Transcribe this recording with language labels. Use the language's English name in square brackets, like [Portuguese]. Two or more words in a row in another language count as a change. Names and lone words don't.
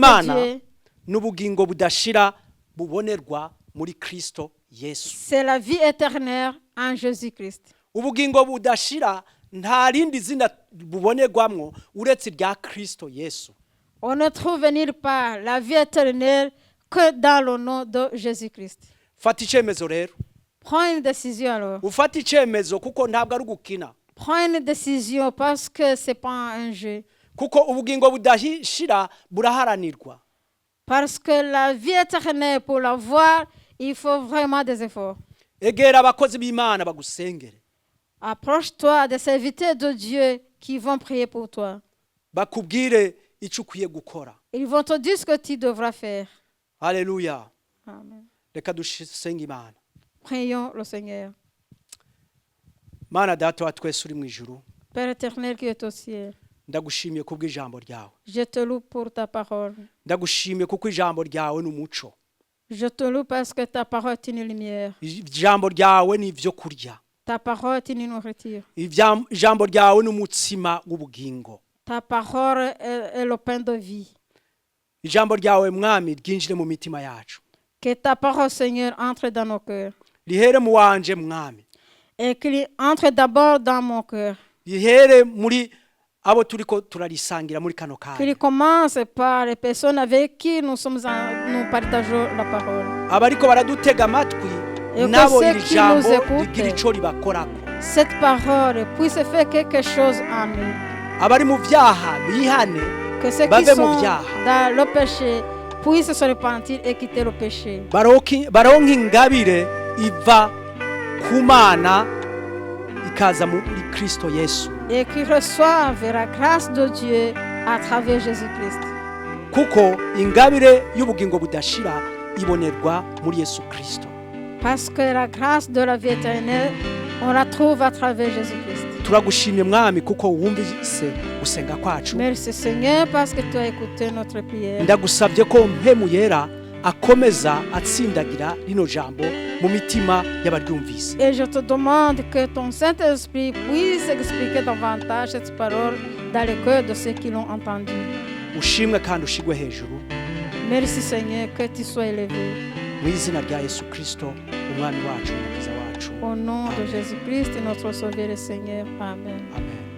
[Rundi] y'Imana [French] Dieu, [Rundi] n'ubugingo budashira bubonerwa muri Kristo Yesu. [French] c'est la vie éternelle en Jésus-Christ. [Rundi] Ubugingo budashira nta rindi zina bubonerwamwo uretse rya Kristo Yesu. [French] On ne trouve nulle part la vie éternelle que dans le nom de Jésus-Christ. [Rundi] Fata icyemezo rero, [French] Prends une décision alors. [Rundi] ufata icyemezo kuko ntabwo ari ugukina, [French] Prends une décision parce que ce n'est pas un jeu. [Rundi] kuko ubugingo budashira buraharanirwa. [French] Parce que la vie éternelle, pour l'avoir, il faut vraiment des efforts. [Rundi] Egera abakozi b'Imana bagusengere, [French] Approche-toi des serviteurs de Dieu qui vont prier pour toi. [Rundi] bakubwire icyo ukwiye gukora. [French] Ils vont te dire ce que tu devras faire. [Rundi] Haleluya. Amen. Reka dusenge Imana. [French] Prions le Seigneur. [Rundi] Mana data wa twese uri mu ijuru, [French] Père éternel qui est au ciel, [Rundi] ndagushimiye kubw'ijambo ryawe. [French] je te loue pour ta parole. [Rundi] Ndagushimiye kuko ijambo ryawe ni umuco. [French] Je te loue parce que ta parole est une lumière. [Rundi] Ijambo ryawe ni ibyo kurya. [French] Ta parole est une nourriture. [Rundi] Ijambo ryawe ni umutsima w'ubugingo. [French] Ta parole est le pain de vie. [Rundi] Ijambo ryawe mwami ryinjire mu mitima yacu. [French] Que ta parole, Seigneur, entre dans nos cœurs. [Rundi] Rihere mu wanje mwami. [French] Et qu'il entre d'abord dans mon cœur. [Rundi] Rihere muri abo turiko turarisangira muri kano [French] Qu'il [Rundi] kanya. [French] commence par les personnes avec qui nous partageons la parole. [Rundi] Abariko baradutega amatwi [French] Et [Rundi] nabo [French] que ceux [Rundi] iri [French] qui [Rundi] jambo [French] nous écoutent, [Rundi] rigira ico ribakorako. [French] cette parole puisse faire quelque chose en nous. [Rundi] Abari mu vyaha bihane, [French] Que ceux qui [Rundi] bave mu [French] sont [Rundi] vyaha. [French] dans le péché puissent se repentir et quitter le péché. [Rundi] baronke ingabire iva ku Mana ikaza muri Kristo Yesu. [French] Et qu'ils reçoivent la grâce de Dieu à travers Jésus-Christ. [Rundi] Kuko ingabire y'ubugingo budashira ibonerwa muri Yesu Kristo. [French] Parce que la grâce de la vie éternelle, on la trouve à travers Jésus-Christ. [Rundi] Turagushimye mwami kuko wumvise gusenga kwacu. [French] Merci Seigneur parce que tu as écouté notre prière. [Rundi] Ndagusabye ko mpemu yera akomeza atsindagira rino jambo mu mitima y'abaryumvise. [French] Et je te demande que ton Saint-Esprit puisse expliquer davantage cette parole dans le cœur de ceux qui l'ont entendu. [Rundi] Ushimwe kandi ushigwe hejuru [French] Merci Seigneur, que tu sois élevé. [Rundi] mu izina rya Yesu Kristo umwami wacu n'umukiza wacu. [French] Au nom de Jésus-Christ, notre Sauveur et Seigneur. [Rundi] Amen. Amen.